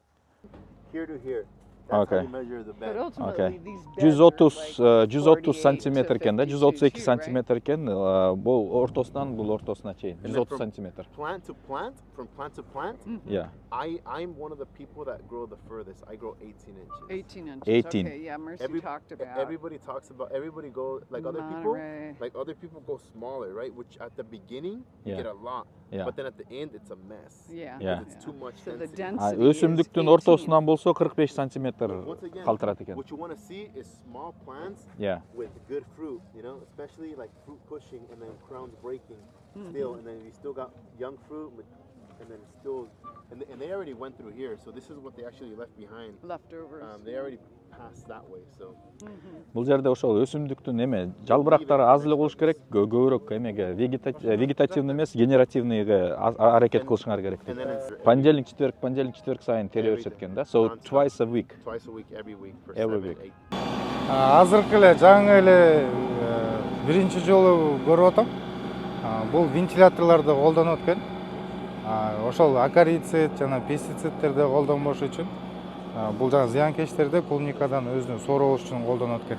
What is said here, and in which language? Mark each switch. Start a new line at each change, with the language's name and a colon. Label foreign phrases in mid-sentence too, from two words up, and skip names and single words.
English: Here to here. That's Okay. how you measure the But bed. ultimately, these beds are 130 like
Kyrgyz: сантиметр 48 экен да,
English: to 132
Kyrgyz: 52, сантиметр экен. Бул ортосунан бул ортосуна чейин
English: And then 130 from
Kyrgyz: сантиметр.
English: Plant to plant, from plant to plant, Yeah. I'm one of the people that grow the furthest. I grow 18 inches. 18 inches. 18. Okay, yeah, Mercy Every- talked about Everybody talks about, everybody go, like other people, Monterey. like other people go smaller, right? Which at the beginning, you Yeah. get a lot. Yeah. But then at the end, it's a mess. Yeah. Yeah. It's too much So the density. density is
Kyrgyz: Өсүмдүктүн 18. ортосунан болсо 45 сантиметр
English: Once again,
Kyrgyz: калтырат экен.
English: what you want to see is small plants Yeah. with good fruit, you know, especially like fruit pushing and then crowns breaking still, and then you still got young fruit, and then still, and they already went through here, so this is what they actually left behind. Leftovers. They already passed that way, so.
Kyrgyz: Бул жерде ошол өсүмдүктүн жалбырактары аз эле болуш керек, көбүрөөк вегетативный эмес, генеративныйга аракет кылышыңар керек.
English: And then it's
Russian: Понедельник, четверг
Kyrgyz: сайын тере беришет экен да.
English: So twice a week. twice a week, every week for Every 7, week. 8.
Kyrgyz: Азыркы эле жаңы эле биринчи жолу көрүп атам. Бул вентиляторлорду колдонуп экен. Ошол акарицид жана пестицидтерди колдонбош үчүн бул жана зыянкечтерди клубникадан өзүнө сороо үчүн колдонот экен.